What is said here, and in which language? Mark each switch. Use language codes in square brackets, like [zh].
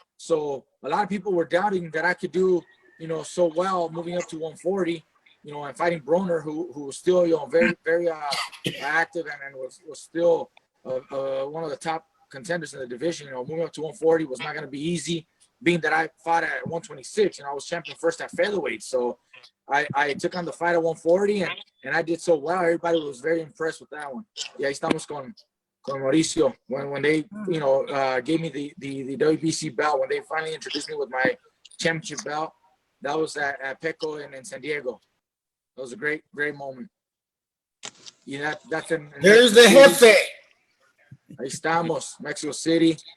[en] So a lot of people were doubting that I could do, so well moving up to 140, and fighting Broner, who was still, very, very active and was still one of the top contenders in the division. You know, moving up to 140 was not going to be easy, being that I fought at 126 and I was champion first at featherweight. So I took on the fight at 140 and I did so well. Everybody was very impressed with that one. [es] Y ahí estamos con Mauricio. [en] When they, you know, gave me the WBC belt, when they finally introduced me with my championship belt, that was at Petco in San Diego. It was a great moment. Yeah, that's in There's the jefe. [es] Ahí estamos, Mexico City.